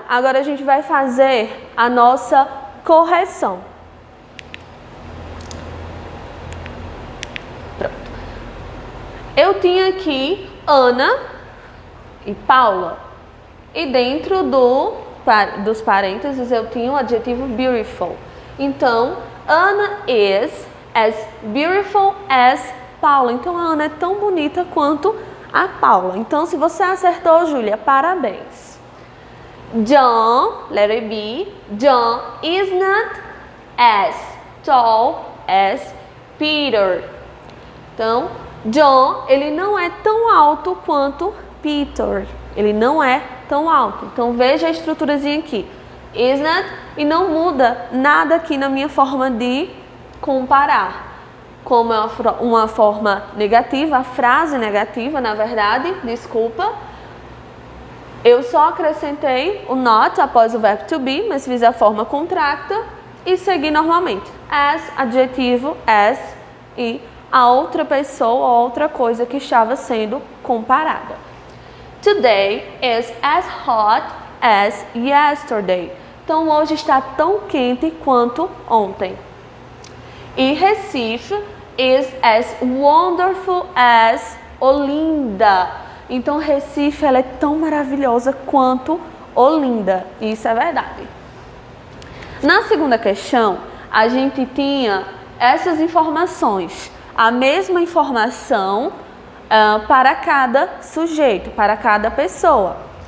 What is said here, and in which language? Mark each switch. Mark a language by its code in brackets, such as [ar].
[pt] Agora a gente vai fazer a nossa correção. Pronto. Eu tinha aqui Ana e Paula. E dentro dos parênteses eu tinha o adjetivo beautiful. [en] Então, Ana is as beautiful as Paula. [pt] Então, a Ana é tão bonita quanto a Paula. Então, se você acertou, Júlia, parabéns. [en] John, letter B, John is not as tall as Peter. [pt] Então, John, ele não é tão alto quanto Peter. Ele não é tão alto. Então, veja a estruturazinha aqui. [en] Is not, [pt] e não muda nada aqui na minha forma de comparar. Como é uma forma negativa, a frase negativa, na verdade, desculpa. Eu só acrescentei o not após o verbo to be, mas fiz a forma contracta e segui normalmente. As, adjetivo, as e a outra pessoa ou outra coisa que estava sendo comparada. [en] Today is as hot as yesterday. [pt] Então, hoje está tão quente quanto ontem. [en] E Recife is as wonderful as Olinda. [pt] Então, Recife, ela é tão maravilhosa quanto Olinda. Isso é verdade. Na segunda questão, a gente tinha essas informações. A mesma informação para cada sujeito, para cada pessoa.